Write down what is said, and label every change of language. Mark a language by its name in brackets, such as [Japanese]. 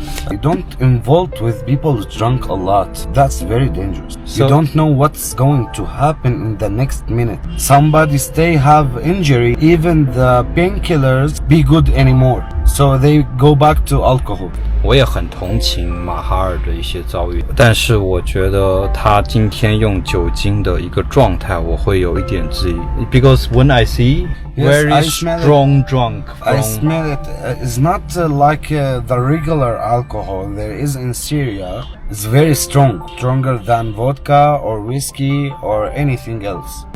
[English] You don't involve with people drunk a lot. That's very dangerous. So, you don't know what's going to happen in the next minute. Somebody stay have injury, even the painkillers be good anymore. so they go back to alcohol. [Chinese] 我也很同情马哈尔的一些遭遇，但是我觉得他今天用酒精的一个状态，我会有一点质疑。 [English] Because when I see very strong drunk, I smell it. It's not like the regular alcohol there is in Syria. It's very strong, stronger than vodka or whiskey or anything else.